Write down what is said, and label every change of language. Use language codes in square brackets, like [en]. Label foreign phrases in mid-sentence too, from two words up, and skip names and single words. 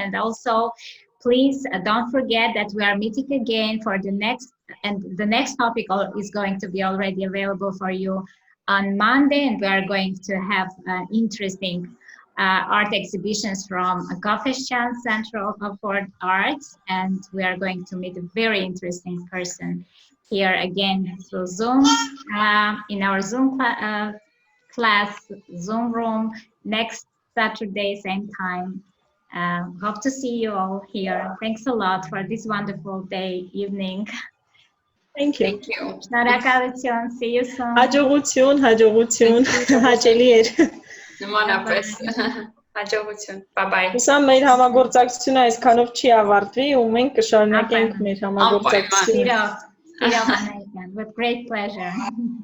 [en] And also, please don't forget that we are meeting again for the next, and the next topic is going to be already available for you on Monday, and we are going to have interesting art exhibitions from Gofeshan Center for Arts, and we are going to meet a very interesting person here again through Zoom in our Zoom class, Zoom room, next Saturday, same time. Hope to see you all here. Thanks a lot for this wonderful day, evening. Thank you. Thank you. Շնորհակալություն. See you soon. [hy] Հաջողություն, հաճելիեր։ Նմանապես։ Հաջողություն։ Bye-bye։ Հուսամ մեր համագործակցությունը այսքանով չի ավարտվի ու մենք կշարունակենք մեր համագործակցությունը։ [en] With great pleasure.